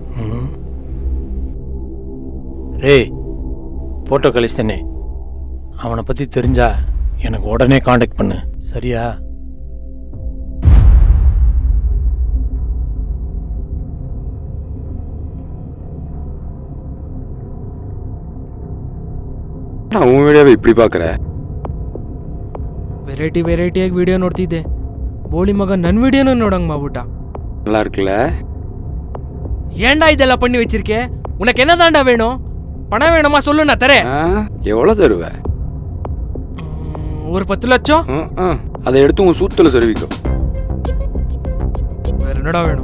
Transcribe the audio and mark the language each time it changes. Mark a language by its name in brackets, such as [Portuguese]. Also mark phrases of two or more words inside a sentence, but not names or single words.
[Tamil] ரேய், ஃபோட்டோ கழிச்சு தானே, அவனை பற்றி தெரிஞ்சா எனக்கு உடனே காண்டாக்ட் பண்ணு. சரியா? நான் உன் வீடியோவை இப்படி பார்க்குற? [Kannada] ವೆರೈಟಿಯಾಗಿ ವಿಡಿಯೋ ನೋಡ್ತಿದ್ದೆ. ಬೋಳಿ ಮಗ ನನ್ನ ವಿಡಿಯೋನ ನೋಡಂಗ್ ಮಾಡ್ಬಿಟ್ಟ. [Tamil] நல்லா இருக்குல்ல? ஏண்டா இதெல்லாம் பண்ணி வச்சிருக்கே? உனக்கு என்ன தாண்டா வேணும்? பணம் வேணுமா சொல்லு, நான் தரேன். எவ்வளோ தருவ? ஒரு 10 லட்சம். அதை எடுத்து உன் சூத்தில் சொருவிக்கும். வேற என்னடா வேணும்?